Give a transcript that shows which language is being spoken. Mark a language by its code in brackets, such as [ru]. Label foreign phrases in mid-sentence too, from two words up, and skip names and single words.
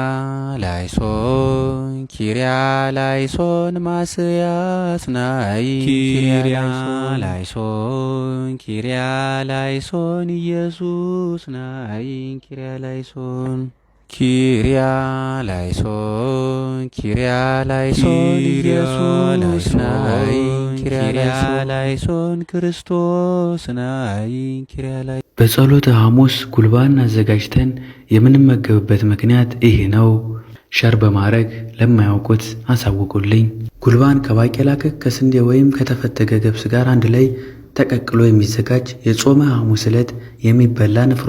[el] ελέησον Κύριε ελέησον Μεσσίας ναι Κύριε ελέησον Κύριε ελέησον Ιησούς ναι Κύριε ελέησον Κύριε ελέησον Κύριε ελέησον Ιησούς ναι Κύριε ελέησον Χριστός ναι Κύριε ελέ [am] በጸሎተ ሐሙስ ጉልባን አዘጋጅተን የምንመገብበት ምክንያት ይሄ ነው። ሸር በማድረግ ለማያውቁት አሳውቁልኝ። ጉልባን ከባቄላ ክክ፣ ከስንዴ ወይም ከተፈተገ ገብስ ጋር አንድ ላይ ተቀቅሎ የሚዘጋጅ የጾመ ሐሙስ ዕለት የሚበላ ንፍሮ